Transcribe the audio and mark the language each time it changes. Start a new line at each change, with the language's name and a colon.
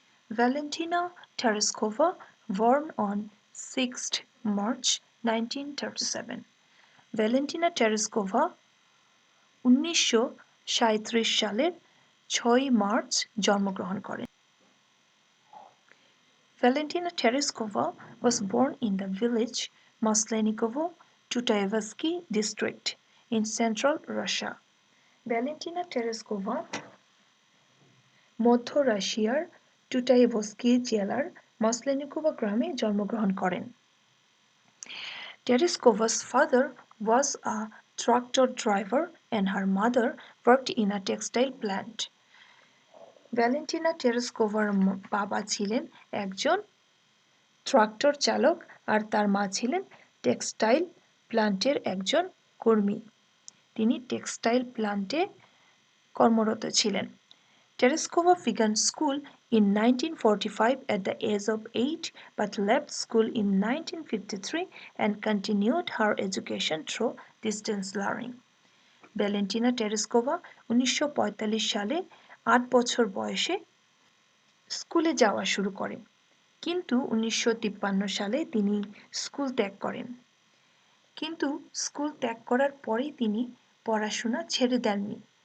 English: Valentina Tereshkova, born on 6th March 1937.
Bangla: Valentina Tereshkova 1937 সালের 6 March জন্মগ্রহণ করেন।
English: Valentina Tereshkova was born in the village Maslenikovo, Tutaevsky district in central Russia.
Bangla: Valentina Tereshkova মধ্য রাশিয়ার টুটাইভস্কি জেলার মাসলেনিকোভা গ্রামে জন্মগ্রহণ করেন।
English: Tereskova's father was a tractor driver and her mother worked in a textile plant.
Bangla: Valentina টেরেস্কোভার বাবা ছিলেন একজন ট্রাক্টর চালক আর তার মা ছিলেন টেক্সটাইল প্লান্টের একজন কর্মী। তিনি টেক্সটাইল প্লান্টে কর্মরত ছিলেন।
English: Tereskova began school in 1945 at the age of 8 but left school in 1953 and continued her education through distance learning.
Bangla: Valentina Tereskova 1945 সালে 8 বছর বয়সে স্কুলে যাওয়া শুরু করেন, কিন্তু 1953 সালে তিনি স্কুল ত্যাগ করেন। কিন্তু স্কুল ত্যাগ করার পরেই তিনি পড়াশোনা ছেড়ে দেননি।